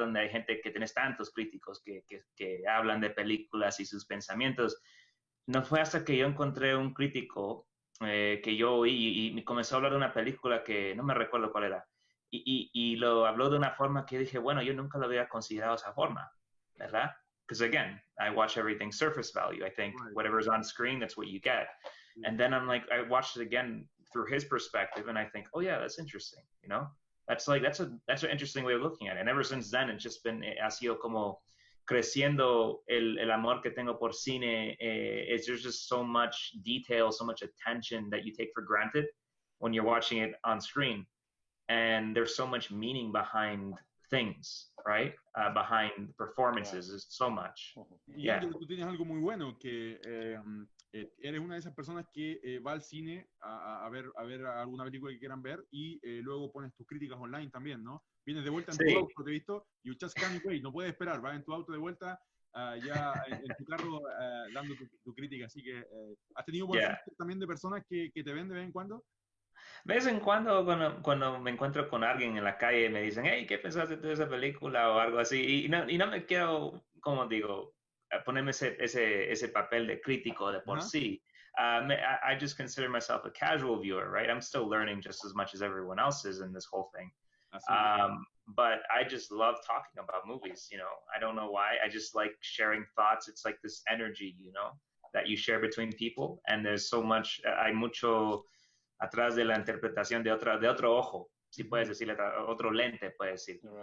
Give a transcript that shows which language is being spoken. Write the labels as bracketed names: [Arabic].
[Spanish] Donde hay gente que tienes tantos críticos que hablan de películas y sus pensamientos. No fue hasta que yo encontré un crítico que yo oí y me comenzó a hablar de una película que no me recuerdo cuál era. Y lo habló de una forma que dije, bueno, yo nunca lo había considerado de esa forma, ¿verdad? [English] Because again, I watch everything surface value. I think whatever's on screen, that's what you get. And then I'm like, I watched it again through his perspective, and I think, oh yeah, that's interesting, That's an interesting way of looking at it. And ever since then, it's just been, [Spanish] ha sido como creciendo el amor que tengo por cine. [English] There's just so much detail, so much attention that you take for granted when you're watching it on screen. And there's so much meaning behind things, right? Behind performances, there's so much. [Spanish] Y Ángel, tú tienes algo muy bueno, que eres una de esas personas que va al cine a ver alguna película que quieran ver y luego pones tus críticas online también, ¿no? Vienes de vuelta en tu auto, te he visto, [English] you just can't wait, [Spanish] no puedes esperar, vas en tu auto de vuelta ya en tu carro dando tu crítica, así que ¿has tenido buen feedback también de personas que te ven de vez en cuando? De vez en cuando, cuando me encuentro con alguien en la calle, me dicen, hey, ¿qué pensaste de esa película? O algo así. Y no me quiero, como digo, ponerme ese papel de crítico de por sí. [English] I just consider myself a casual viewer, right? I'm still learning just as much as everyone else is in this whole thing. But I just love talking about movies, I don't know why. I just like sharing thoughts. It's like this energy, that you share between people. And there's so much, [Spanish] hay mucho atrás de la interpretación de otro ojo, si puedes decirle, otro lente, puedes decir.